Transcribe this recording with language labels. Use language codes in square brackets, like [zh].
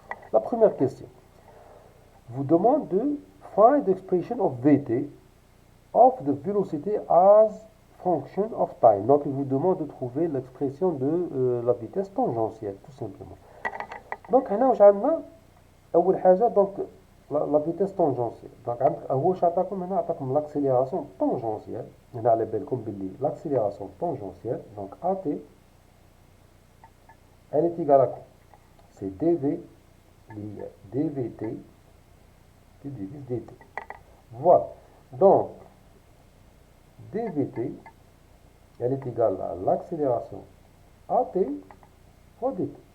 [fr] La première question vous demande de [en] find the expression of Vt of the velocity as function of time. [fr] Donc il vous demande de trouver l'expression de la vitesse tangentielle, tout simplement. [ar] Donc هنا واش عندنا أول حاجة donc [fr] la vitesse tangentielle. [ar] Donc هو واش عطاكم هنا عطاكم l'accélération tangentielle. هنا على بالكم باللي [fr] l'accélération tangentielle donc AT elle est égale à quoi? C'est dv dvt qui divise dt. Voilà. Donc dvt elle est égale à l'accélération AT fois dt.